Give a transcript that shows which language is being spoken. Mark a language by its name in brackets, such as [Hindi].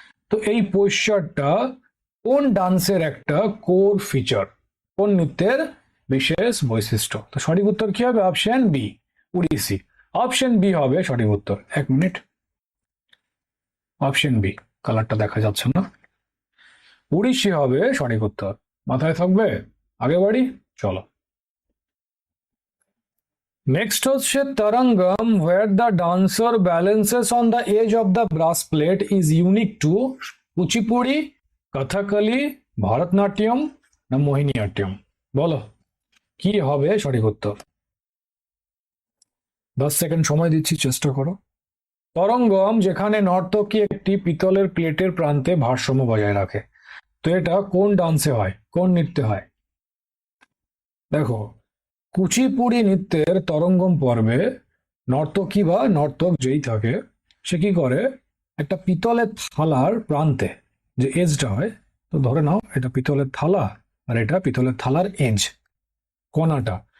[Bangla] তো এই পোস্চারটা কোন ডান্সের একটা কোর ফিচার, কোন নৃত্যের বিশেষ বৈশিষ্ট্য? তো সঠিক উত্তর কি হবে? Option B, উড়িষ্যি। অপশন বি হবে সঠিক উত্তর। এক মিনিট, অপশন বি, কালারটা দেখা যাচ্ছে না, উড়িষ্যি হবে সঠিক উত্তর। মাথায় থাকবে, আগে বাড়ি, চলো। নেক্সট হচ্ছে [English] Tarangam, where the dancer balances on the edge of the brass plate is unique to Kuchipudi, Kathakali, Bharatanatyam না মোহিনীঅট্টম? [Bangla] বলো কি হবে সঠিক উত্তর। 10 সেকেন্ড সময় দিচ্ছি, চেষ্টা করো। তরঙ্গম যেখানে নর্তকী একটি পিতলের প্লেটের প্রান্তে ভারসাম্য বজায় রাখে। তো এটা কোন ডান্সে হয়, কোন নৃত্যে হয়? দেখো, কুচিপুড়ি নৃত্যের তরঙ্গম পর্বে নর্তকী বা নর্তক যেই থাকে সে কি করে, একটা পিতলের থালার প্রান্তে যে এজটা হয়, তো ধরে নাও এটা পিতলের থালা আর এটা পিতলের থালার এজ, কোনাটা।